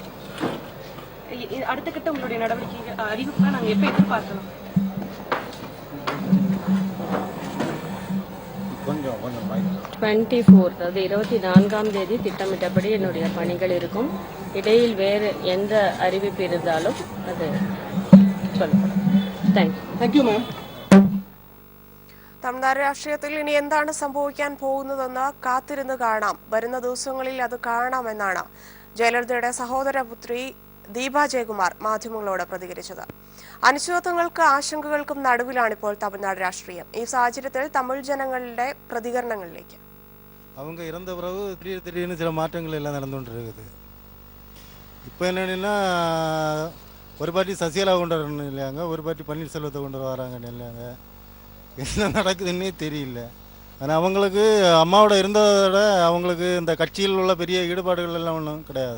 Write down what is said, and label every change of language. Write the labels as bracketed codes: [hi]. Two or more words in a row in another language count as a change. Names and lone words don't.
[ta] அடுத்த கட்ட உங்களுடைய நடவடிக்கை அறிவிப்பா நாங்கள் எப்போ எதிர்பார்க்கலாம்? 24 அதாவது 24ஆம் தேதி திட்டமிட்டபடி என்னுடைய பணிகள் இருக்கும். இடையில் வேறு எந்த அறிவிப்பு இருந்தாலும் அது சொல்லப்படும். [en] Thank you, ma'am. [ml] തമിഴ്നാട് രാഷ്ട്രീയത്തിൽ ഇനി എന്താണ് സംഭവിക്കാൻ പോകുന്നതെന്ന് കാത്തിരുന്ന് കാണാം. വരുന്ന ദിവസങ്ങളിൽ അത് കാണാമെന്നാണ് ജയലളിതയുടെ സഹോദരപുത്രി ദീപ ജയകുമാർ മാധ്യമങ്ങളോട് പ്രതികരിച്ചത്. അനിശ്ചിതത്വങ്ങൾക്ക് ആശങ്കകൾക്കും നടുവിലാണിപ്പോൾ തമിഴ്നാട് രാഷ്ട്രീയം. ഈ സാഹചര്യത്തിൽ തമിഴ് ജനങ്ങളുടെ പ്രതികരണങ്ങളിലേക്ക്. [ta] அவங்க இறந்த பிறகு திடீர்னு சில மாற்றங்கள் எல்லாம் நடந்துகிட்டு இருக்குது. இப்போ என்னென்னா ஒரு பார்ட்டி சசிகலா கொண்டு வரணும் இல்லையாங்க, ஒரு பார்ட்டி பன்னீர்செல்வத்தை கொண்டு வராங்கன்னு இல்லையாங்க. என்ன நடக்குதுன்னே தெரியல. ஆனால் அவங்களுக்கு அம்மாவோட இருந்ததோட அவங்களுக்கு இந்த கட்சியில் உள்ள பெரிய ஈடுபாடுகள் எல்லாம் ஒன்றும் கிடையாது.